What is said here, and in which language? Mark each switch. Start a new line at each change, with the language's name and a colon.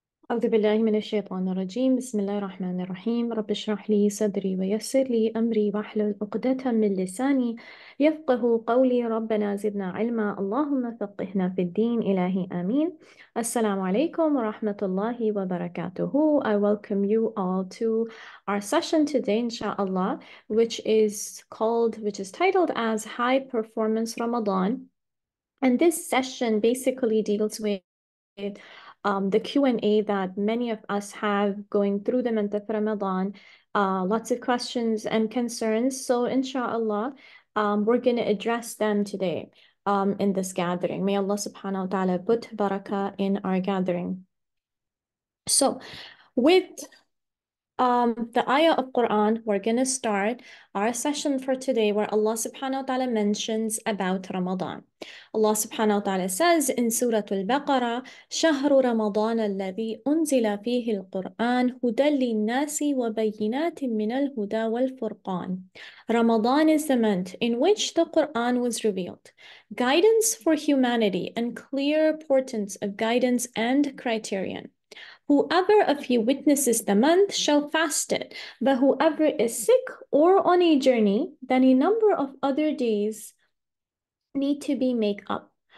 Arabic: أعوذ بالله من الشيطان الرجيم بسم الله الرحمن الرحيم رب اشرح لي صدري ويسر لي أمري واحلل عقدة من لساني يفقه قولي ربنا زدنا علما اللهم فقهنا في الدين إلهي آمين السلام عليكم ورحمة الله وبركاته.
English: I welcome you all to our session today inshallah, which is titled as High Performance Ramadan. And this session basically deals with the Q&A that many of us have going through the month of Ramadan, lots of questions and concerns. So inshallah, we're going to address them today in this gathering. May Allah subhanahu wa ta'ala put barakah in our gathering. So with the ayah of Quran, we're going to start our session for today where Allah subhanahu wa ta'ala mentions about Ramadan. Allah subhanahu wa ta'ala says in Surah Al-Baqarah,
Arabic: شهر رمضان الذي أنزل فيه القرآن هدى للناس وبينات من الهدى والفرقان.
English: Ramadan is the month in which the Quran was revealed, guidance for humanity and clear portents of guidance and criterion. Whoever of you witnesses the month shall fast it, but whoever is sick or on a journey, then a number of other days need to be made up.